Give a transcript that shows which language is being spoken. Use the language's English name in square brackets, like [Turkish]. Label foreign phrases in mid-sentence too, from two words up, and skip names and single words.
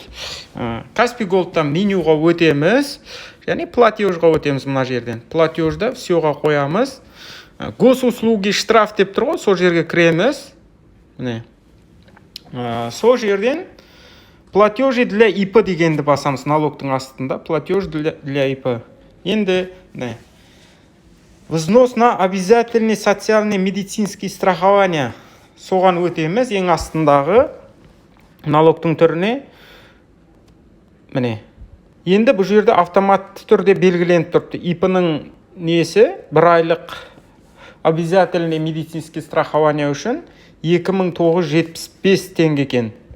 [Kazakh] Каспи Gold'тан менюға өтеміз, және платежға өтеміз мына жерден. Платежда всеға қоямыз. Госуслуги штраф деп тұр ғой, сол жерге кіреміз. Міне. Сол жерден [Russian] платежи для ИП [Kazakh] дегенді басамыз, налогтың астында. [Russian] Платеж для ИП. [Kazakh] Енді, [Russian] взнос на обязательный социальный медицинский страхование. [Kazakh] Соған өтеміз, ең астындағы налогтың түріне. Міне. Енді бұл жерде автоматты түрде белгіленіп тұрды. ИП-ның несі 1 айлық [Russian] обязательный медицинский страхование [Kazakh] үшін 2975 теңге екен.